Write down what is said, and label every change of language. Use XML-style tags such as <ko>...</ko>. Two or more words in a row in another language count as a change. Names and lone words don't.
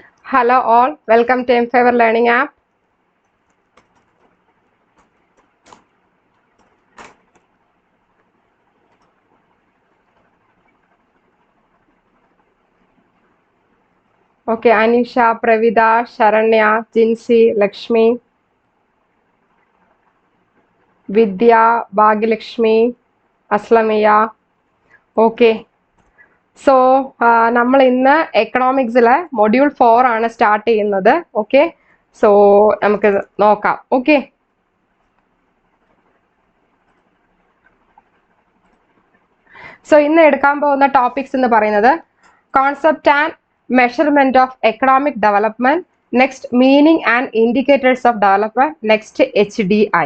<en>Hello all, welcome to mFavor Learning app. Okay, Anisha, Pravida, Sharanya, Jinsi, Lakshmi, Vidya, Bhagilakshmi, Aslamiya. Okay.</en> <ml>സോ നമ്മൾ ഇന്ന് എക്കണോമിക്സിലെ മൊഡ്യൂൾ 4 ആണ് സ്റ്റാർട്ട് ചെയ്യുന്നത്.</ml> <en>okay, so</en> <ml>നമുക്ക് നോക്കാം.</ml> <en>okay, so</en> <ml>ഇന്ന് എടുക്കാൻ പോകുന്ന</ml> <en>ടോപ്പിക്സ്</en> <ml>എന്ന് പറയുന്നത്</ml> <en>concept and measurement of economic development, next meaning and indicators of development, next HDI.</en>